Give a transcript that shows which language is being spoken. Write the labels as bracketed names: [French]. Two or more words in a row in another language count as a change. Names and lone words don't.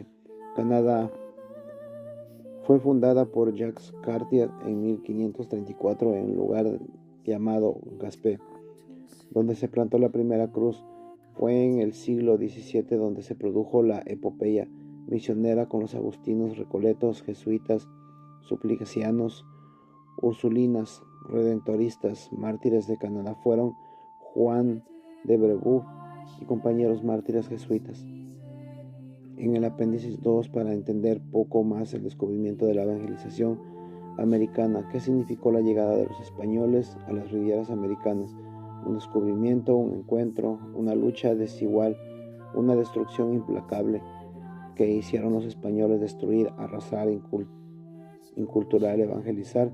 [Spanish] Canadá fue fundada por Jacques Cartier en 1534 en un lugar llamado Gaspé, donde se plantó la primera cruz. Fue en el siglo XVII donde se produjo la epopeya misionera con los agustinos, recoletos, jesuitas, suplicianos, ursulinas, redentoristas. Mártires de Canadá fueron Juan de Brebeuf y compañeros mártires jesuitas. En el apéndice 2, para entender poco más el descubrimiento de la evangelización americana, qué significó la llegada de los españoles a las rivieras americanas, un descubrimiento, un encuentro, una lucha desigual, una destrucción implacable que hicieron los españoles: destruir, arrasar, inculturar, evangelizar.